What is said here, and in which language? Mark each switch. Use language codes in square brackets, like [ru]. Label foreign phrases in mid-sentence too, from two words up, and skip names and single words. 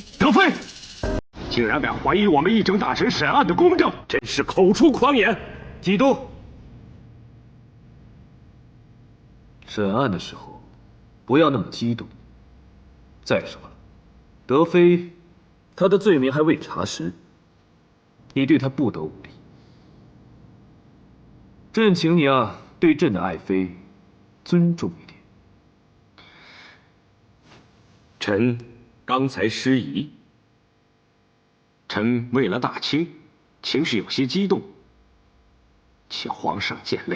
[zh] 德妃，竟然敢懷疑我們議政大臣審案的公正，真是口出狂言！基督，審案的時候不要那麼激動。再說了，德妃她的罪名還未查實，你對她不得無禮。朕請你對朕的愛妃尊重一點。臣剛才失儀，臣為了大清，情緒有些激動，請皇上見諒。